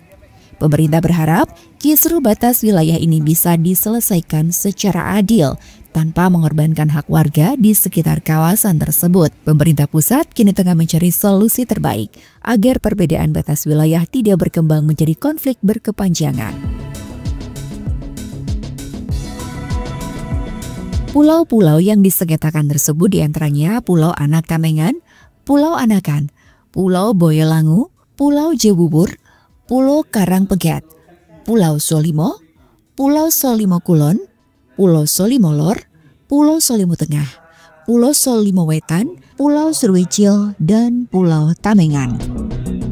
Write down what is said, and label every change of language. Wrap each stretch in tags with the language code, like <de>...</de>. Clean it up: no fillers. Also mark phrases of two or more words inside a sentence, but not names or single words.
<id>Pemerintah berharap kisru batas wilayah ini bisa diselesaikan secara adil tanpa mengorbankan hak warga di sekitar kawasan tersebut. Pemerintah pusat kini tengah mencari solusi terbaik agar perbedaan batas wilayah tidak berkembang menjadi konflik berkepanjangan. Pulau-pulau yang disengketakan tersebut diantaranya Pulau Anak Tamengan, Pulau Anakan, Pulau Boyolangu, Pulau Jebubur, Pulau Karangpegat, Pulau Solimo, Pulau Solimo Kulon, Pulau Solimo Lor, Pulau Solimo Tengah, Pulau Solimo Wetan, Pulau Serwijil, dan Pulau Tamengan.</id>